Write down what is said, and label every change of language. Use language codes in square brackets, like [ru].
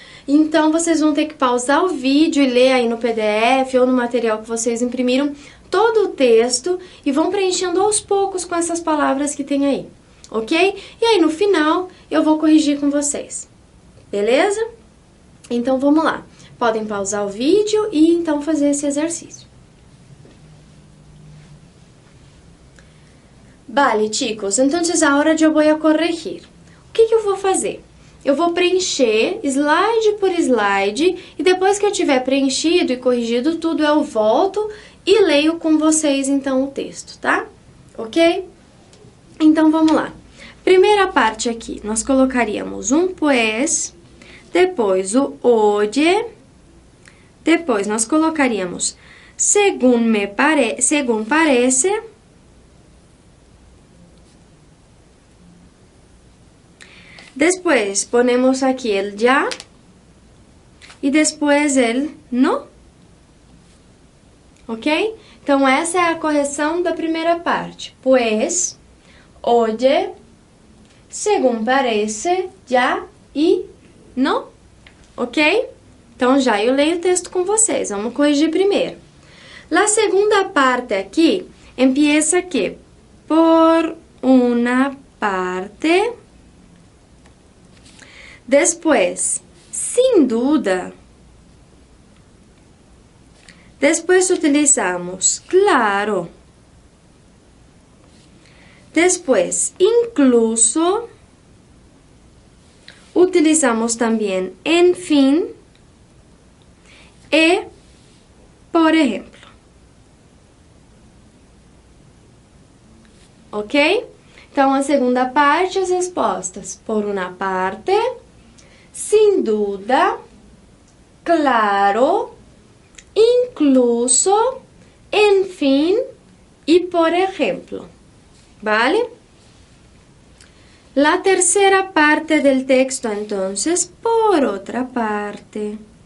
[pt] Então, vocês vão ter que pausar o vídeo e ler aí no PDF ou no material que vocês imprimiram todo o texto e vão preenchendo aos poucos com essas palavras que tem aí, ok? E aí, no final, eu vou corrigir com vocês, beleza? Então, vamos lá. Podem pausar o vídeo e, então, fazer esse exercício. [es] Vale, chicos, entonces ahora yo voy a corregir. [pt] O que eu vou fazer? Eu vou preencher slide por slide e depois que eu tiver preenchido e corrigido tudo, eu volto e leio com vocês, então, o texto, tá? Ok? Então, vamos lá. Primeira parte aqui, nós colocaríamos um pues, depois o oye, depois nós colocaríamos según parece, [es] después ponemos aquí el ya y después el no, [pt] ok? Então, essa é a correção da primeira parte. [es] Pues, oye, según parece, ya y no, ok? [pt] Então, já eu leio o texto com vocês. Vamos corrigir primeiro. A segunda parte aqui, [es] empieza que por una parte. Después, sin duda. Después utilizamos claro. Después, incluso. Utilizamos también en fin. E, por ejemplo. Ok? [pt] Então, a segunda parte, as respostas. [es] Por una parte. Sin duda, claro, incluso, en fin y por ejemplo, ¿vale? La tercera parte del texto, entonces, por otra parte.